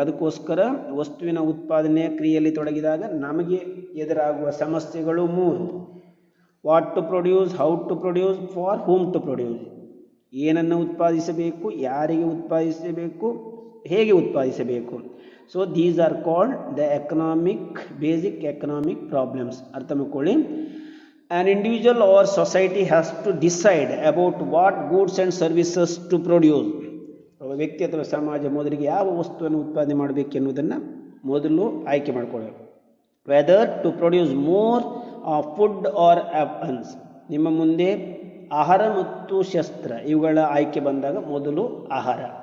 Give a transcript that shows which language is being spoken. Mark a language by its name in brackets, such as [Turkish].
[Kannada] ಅದಕ್ಕೋಸ್ಕರ ವಸ್ತುವಿನ ಉತ್ಪಾದನೆಯ ಕ್ರಿಯೆಯಲ್ಲಿ ತೊಡಗಿದಾಗ ನಮಗೆ ಎದುರಾಗುವ ಸಮಸ್ಯೆಗಳು 3. [English] What to produce, how to produce, for whom to produce. [Kannada] ಏನನ್ನು ಉತ್ಪಾದಿಸಬೇಕು, ಯಾರಿಗೆ ಉತ್ಪಾದಿಸಬೇಕು, ಹೇಗೆ ಉತ್ಪಾದಿಸಬೇಕು. [English] So these are called the economic, basic economic problems. [Kannada] ಅರ್ಥ ಮಾಡ್ಕೊಳ್ಳಿ. [English] An individual or society has to decide about what goods and services to produce. [Kannada] ಒಬ್ಬ ವ್ಯಕ್ತಿ ಅಥವಾ ಸಮಾಜ ಮೊದಲಿಗೆ ಯಾವ ವಸ್ತುವನ್ನು ಉತ್ಪಾದನೆ ಮಾಡಬೇಕು ಎನ್ನುವುದನ್ನು ಮೊದಲು ಆಯ್ಕೆ ಮಾಡಿಕೊಳ್ಳಬೇಕು. [English] Whether to produce more of food or weapons. [Kannada] ನಿಮ್ಮ ಮುಂದೆ ಆಹಾರ ಮತ್ತು ಶಸ್ತ್ರ ಇವುಗಳ ಆಯ್ಕೆ ಬಂದಾಗ ಮೊದಲು ಆಹಾರ.